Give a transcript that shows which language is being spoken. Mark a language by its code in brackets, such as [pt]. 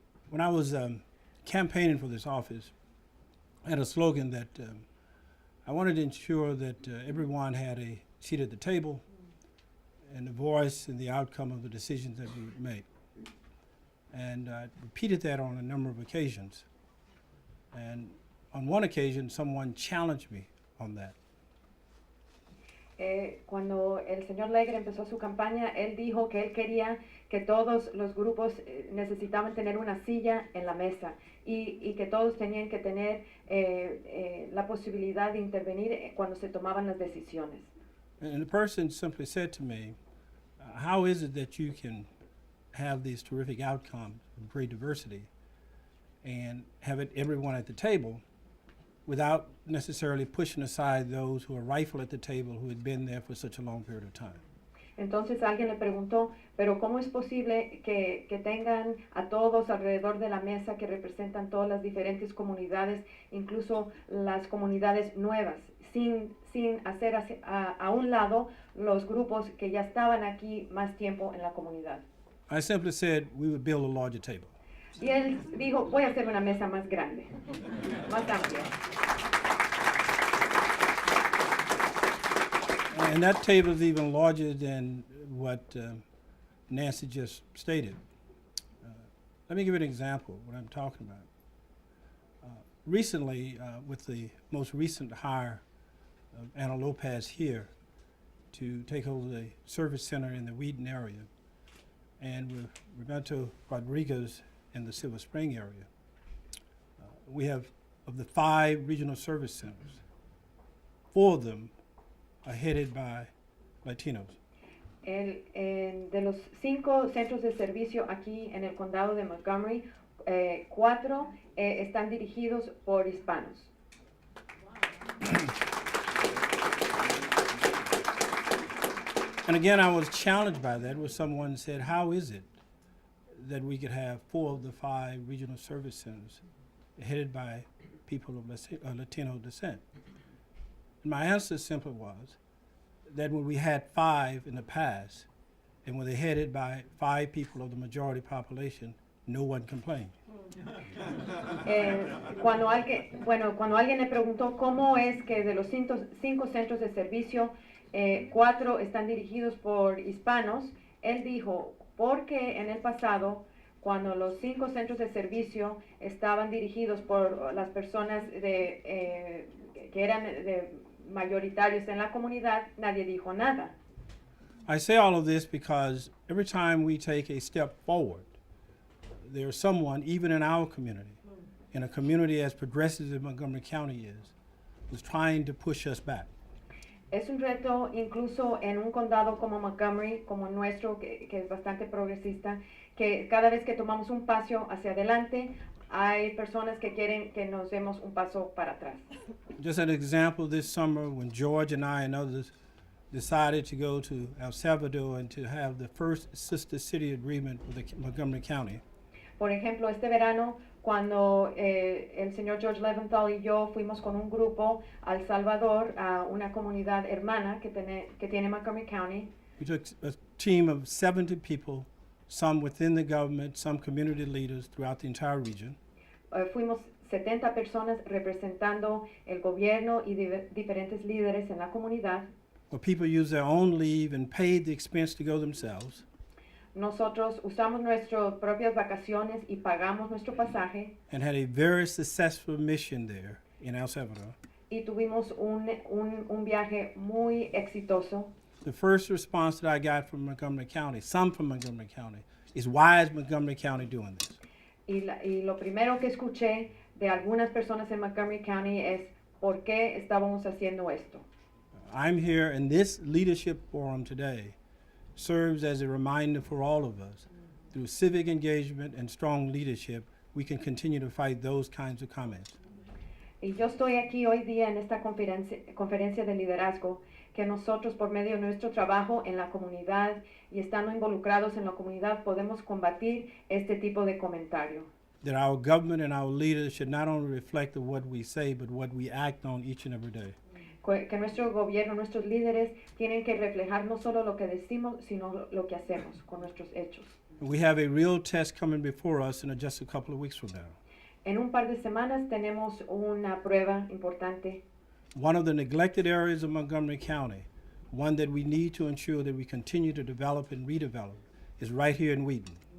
[en] When I was campaigning for this office, I had a slogan that I wanted to ensure that everyone had a seat at the table and a voice in the outcome of the decisions that we would make. And I repeated that on a number of occasions. And on one occasion, someone challenged me on that. [es] Cuando el señor Leggett empezó su campaña, él dijo que él quería que todos los grupos necesitaban tener una silla en la mesa y que todos tenían que tener la posibilidad de intervenir cuando se tomaban las decisiones. [en] And the person simply said to me, how is it that you can have these terrific outcomes of great diversity and have everyone at the table without necessarily pushing aside those who are rightful at the table who had been there for such a long period of time? [es] Entonces alguien le preguntó, pero ¿cómo es posible que tengan a todos alrededor de la mesa que representan todas las diferentes comunidades, incluso las comunidades nuevas, sin hacer a un lado los grupos que ya estaban aquí más tiempo en la comunidad? [en] I simply said we would build a larger table. [es] Y él dijo, voy a hacer una mesa más grande, más amplia. [en] And that table is even larger than what Nancy just stated. Let me give you an example of what I'm talking about. Recently, with the most recent hire of Anna Lopez here to take over the service center in the Wheaton area, and with Roberto Rodriguez in the Silver Spring area, we have, of the 5 regional service centers, 4 of them are headed by Latinos. [es] De los 5 centros de servicio aquí en el condado de Montgomery, 4 están dirigidos por hispanos. [en] And again, I was challenged by that, where someone said, how is it that we could have 4 of the 5 regional service centers headed by people of Latino descent? And my answer simply was that when we had 5 in the past, and when they're headed by 5 people of the majority population, no one complained. [es] Cuando alguien le preguntó cómo es que de los 5 centros de servicio, 4 están dirigidos por hispanos, él dijo, porque en el pasado, cuando los 5 centros de servicio estaban dirigidos por las personas que eran mayoritarios en la comunidad, nadie dijo nada. [en] I say all of this because every time we take a step forward, there's someone, even in our community, in a community as progressive as Montgomery County is, who's trying to push us back. [es] Es un reto incluso en un condado como Montgomery, como nuestro, que es bastante progresista, que cada vez que tomamos un paso hacia adelante, hay personas que quieren que nos demos un paso para atrás. [en] Just an example, this summer when George and I and others decided to go to El Salvador and to have the first sister city agreement with the Montgomery County. [es] Por ejemplo, este verano, cuando el señor George Leventhal y yo fuimos con un grupo a El Salvador, a una comunidad hermana que tiene Montgomery County. [en] We took a team of 70 people, some within the government, some community leaders throughout the entire region. [es] Fuimos 70 personas representando el gobierno y diferentes líderes en la comunidad. [en] Where people used their own leave and paid the expense to go themselves. [es] Nosotros usamos nuestras propias vacaciones y pagamos nuestro pasaje. [en] And had a very successful mission there in El Salvador. [es] Y tuvimos un viaje muy exitoso. [en] The first response that I got from Montgomery County, some from Montgomery County, is why is Montgomery County doing this? [es] Y lo primero que escuché de algunas personas en Montgomery County es ¿por qué estábamos haciendo esto? [en] I'm here, and this leadership forum today serves as a reminder for all of us. Through civic engagement and strong leadership, we can continue to fight those kinds of comments. [es] Y yo estoy aquí hoy día en esta conferencia de liderazgo, que nosotros por medio de nuestro trabajo en la comunidad y estando involucrados en la comunidad podemos combatir este tipo de comentario. [en] That our government and our leaders should not only reflect what we say, but what we act on each and every day. [es] Que nuestro gobierno, nuestros líderes tienen que reflejar no solo lo que decimos, sino lo que hacemos con nuestros hechos. [en] We have a real test coming before us in just a couple of weeks from now. [es] En un par de semanas tenemos una prueba importante. [en] One of the neglected areas of Montgomery County, one that we need to ensure that we continue to develop and redevelop, is right here in Wheaton.